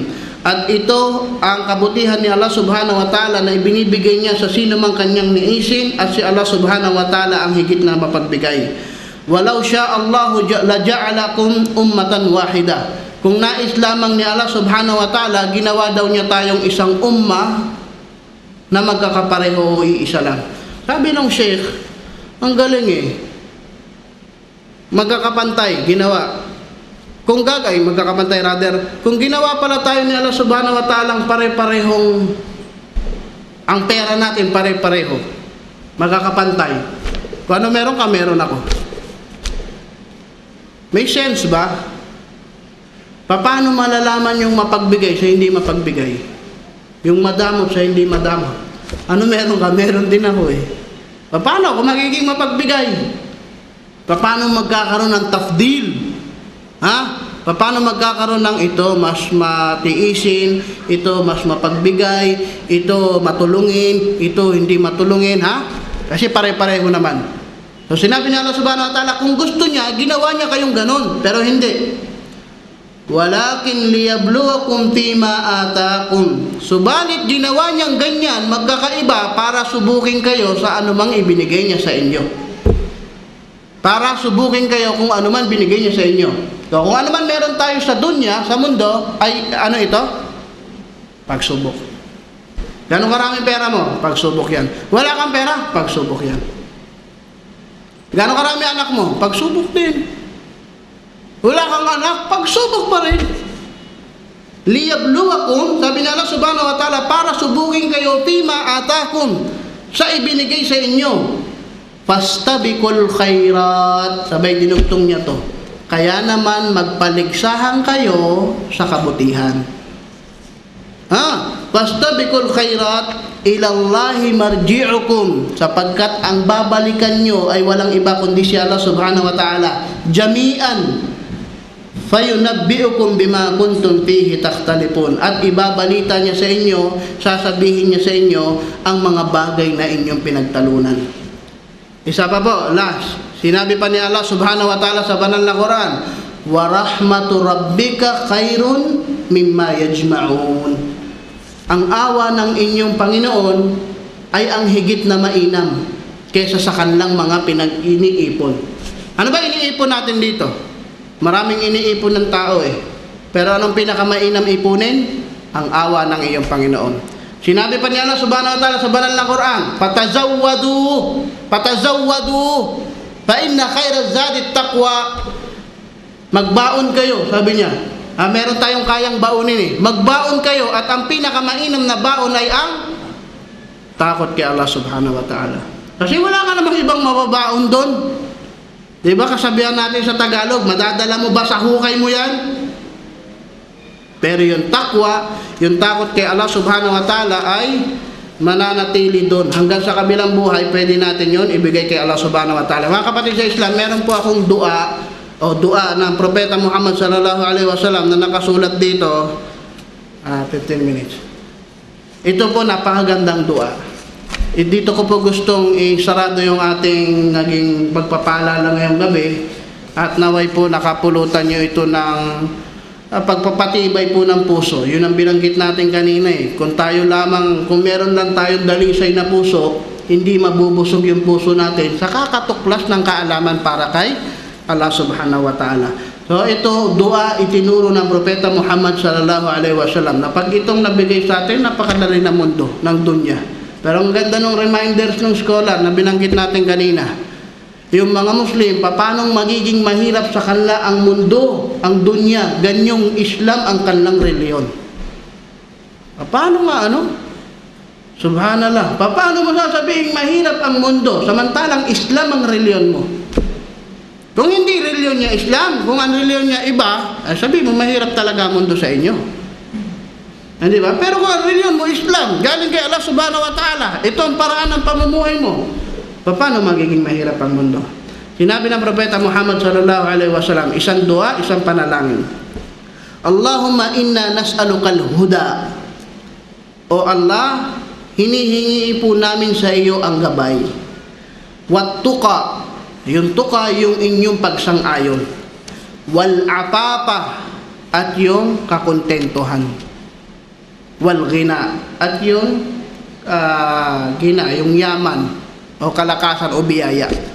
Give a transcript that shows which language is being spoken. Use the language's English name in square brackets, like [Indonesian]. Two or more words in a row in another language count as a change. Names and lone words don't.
[Filipino] At ito ang kabutihan ni Allah [Arabic] سبحانه وتعالى [Filipino] na ibinibigay niya sa sino mang kanyang niisin, at si Allah [Arabic] سبحانه وتعالى [Filipino] ang higit na mapagbigay. [Arabic] ولو شاء الله لجعلكم أمة واحدة. [Filipino] Kung nais lamang ni Allah [Arabic] سبحانه وتعالى, [Filipino] ginawa daw niya tayong isang ummah na magkakapareho o iisa lang. Sabi ng Sheikh, ang galing magkakapantay, ginawa. Kung gagay, magkakapantay rather. Kung ginawa pala tayo ni Allah [Arabic] سبحانه وتعالى [Filipino] pare-parehong, ang pera natin pare-pareho, magkakapantay. Kung ano meron ka, meron ako. May sense ba? Paano malalaman yung mapagbigay sa hindi mapagbigay? Yung madamot sa hindi madamot? Ano meron ka? Meron din ako Paano ako magiging mapagbigay? Paano magkakaroon ng tafdil? Paano magkakaroon ng ito mas matiisin, ito mas mapagbigay, ito matulungin, ito hindi matulungin, Kasi pare-pareho naman. So sinabi niya Allah [Arabic] سبحانه وتعالى, [Filipino] kung gusto niya, ginawa niya kayong ganon, pero hindi. [Arabic] ولكن ليبلوكم فيما آتاكم. [Filipino] Subalit ginawa niyang ganyan, magkakaiba para subukin kayo sa anumang ibinigay niya sa inyo. Para subukin kayo kung ano man binigay niya sa inyo. So, kung ano man meron tayo sa dunya, sa mundo, ay ano ito? Pagsubok. Gano'ng karaming pera mo? Pagsubok yan. Wala kang pera? Pagsubok yan. Gano'ng karami anak mo? Pagsubok din. Wala kang anak? Pagsubok pa rin. Liyabluwakum, sabi na Allah [Arabic] سبحانه وتعالى, [Filipino] para subukin kayo [Arabic] فيما آتاكم, [Filipino] sa ibinigay sa inyo. [Arabic] فاستبقوا الخيرات, [Filipino] sabay dinugtong niya to. Kaya naman magpaligsahan kayo sa kabutihan. [Arabic] فاستبقوا الخيرات إلى الله مرجعكم, [Filipino] sapagkat ang babalikan nyo ay walang iba kundi si Allah [Arabic] سبحانه وتعالى. جميعا فينبئكم بما كنتم فيه تختلفون, [Filipino] at ibabalita niya sa inyo, sasabihin niya sa inyo ang mga bagay na inyong pinagtalunan. Isa pa po, last. Sinabi pa ni Allah [Arabic] سبحانه وتعالى [Filipino] sa banal na Quran, [Arabic] ورحمة ربك خير مما يجمعون. [Filipino] Ang awa ng inyong Panginoon ay ang higit na mainam kaysa sa kanilang mga pinag-iniipon. Ano ba iniipon natin dito? Maraming iniipon ng tao Pero anong pinakamainam ipunin? Ang awa ng iyong Panginoon. Sinabi pa ni Allah [Arabic] سبحانه وتعالى [Filipino] sa banal na Quran, [Arabic] فتزودوا فإن خير الزاد التقوى. [Filipino] Magbaon kayo, sabi niya. Meron tayong kayang baonin Magbaon kayo, at ang pinakamainam na baon ay ang takot kay Allah [Arabic] سبحانه وتعالى. [Filipino] Kasi wala ka namang ibang mababaon doon. Diba kasabihan natin sa Tagalog, madadala mo ba sa hukay mo yan? Pero yung takwa, yung takot kay Allah [Arabic] سبحانه وتعالى [Filipino] ay mananatili doon. Hanggang sa kabilang buhay, pwede natin yun ibigay kay Allah [Arabic] سبحانه وتعالى. [Filipino] Mga kapatid sa Islam, meron po akong dua ng Propeta Muhammad [Arabic] صلى الله عليه وسلم [Filipino] na nakasulat dito. [English] 15 minutes. [Filipino] Ito po napakagandang dua. Dito ko po gustong isarado yung ating naging pagpapaalala ngayong gabi, at naway po nakapulutan nyo ito ng pagpapatibay po ng puso. Yun ang binanggit natin kanina eh. Kung meron lang tayong dalisay na puso, hindi mabubusog yung puso natin sa kakatuklas ng kaalaman para kay Allah [Arabic] سبحانه وتعالى. [Filipino] So ito, dua itinuro ng Propeta Muhammad [Arabic] صلى الله عليه وسلم [Filipino] na pag itong nabigay sa atin, napakadali na mundo ng dunya. Pero ang ganda ng reminders ng scholar na binanggit natin kanina, yung mga Muslim, paanong magiging mahirap sa kanila ang mundo, ang dunya, ganyong Islam ang kanilang reliyon. Paano nga Subhanallah. Paano mo sasabihin mahirap ang mundo samantalang Islam ang reliyon mo? Kung hindi reliyon niya Islam, kung ang reliyon niya iba, sabi mo mahirap talaga ang mundo sa inyo. Hindi ba? Pero kung ang reliyon mo Islam, galing kay Allah [Arabic] سبحانه وتعالى, [Filipino] ito ang paraan ng pamumuhay mo. Paano magiging mahirap ang mundo? Sinabi ng Propeta Muhammad [Arabic] صلى الله عليه وسلم, [Filipino] isang dua, isang panalangin. [Arabic] اللهم إنا نسألك الهدى. [Filipino] O Allah, hinihingi po namin sa iyo ang gabay. [Arabic] والتقى, [Filipino] yung tuqa yung inyong pagsang-ayon. [Arabic] والعفاف, [Filipino] at yung kakontentuhan. [Arabic] والغنى, [Filipino] at yung yung yaman o kalakasan o biyaya.